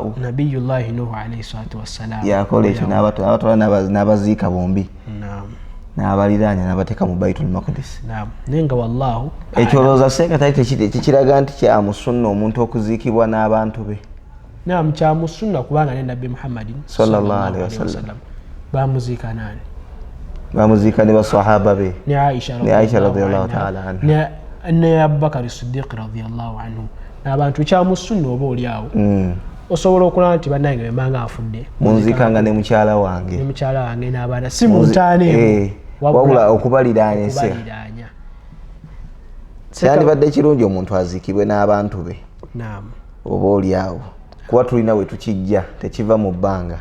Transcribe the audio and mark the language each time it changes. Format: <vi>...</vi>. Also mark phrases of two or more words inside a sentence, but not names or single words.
<ar>نبي الله نوح عليه الصلاة والسلام.</ar> <lg>Yakola ekyo n'abatwala n'abaziika bombi n'abaliraanya n'abateeka mu Baitul Maqdis. Naye nga wallahu ekyolooza seekatali tekiraga nti kya mu sunna omuntu okuziikibwa n'abantu be. Naam, kya mu sunna kubanga ne Nabbi Muhammadin</lg> <ar>صلى الله عليه وسلم</ar> <lg>bamuziika nani? Bamuziika ne basahaba be ne</lg> <ar>عائشة رضي الله تعالى عنها</ar> <lg>ne Abubakar Siddiq</lg> <ar>رضي الله عنه</ar> <lg>n'abantu. Kya mu sunna oba oli awo osobola okulaba nti bannange bemanga afudde munzikanga ne mukyala wange n'abaana si muntaane wabula okubaliraanya kyandibadde kirungi omuntu aziikibwe n'abantu be oba oli awo kuba tulina we tukijja tekiva mu bbanga.</lg>